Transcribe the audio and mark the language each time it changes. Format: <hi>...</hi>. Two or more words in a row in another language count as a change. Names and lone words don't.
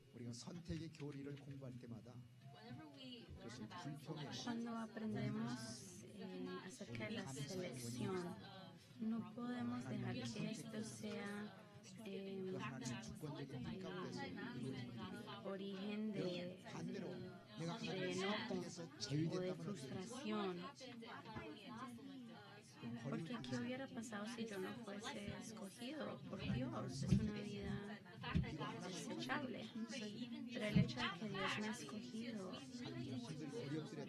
<ko>선택의 교리를 공부할 때마다 그것을 불평의</ko> <es>Cuando aprendemos acerca de la selección, no podemos dejar que esto sea</es> <ko>그 하나님의 주권적인 뜻 가운데서 이루어집니다.</ko> <es>origen de</es> <ko>반대로 내가 하나님의</ko> <es>enojo</es> <ko>선택에서</ko> <es>o de</es> <ko>제외됐다면</ko> <es>frustración. Porque ¿qué hubiera pasado si yo no fuese escogido por Dios? Es una vida desechable. Pero el hecho de que Dios me ha escogido</es> <ko>어렵더라도</ko>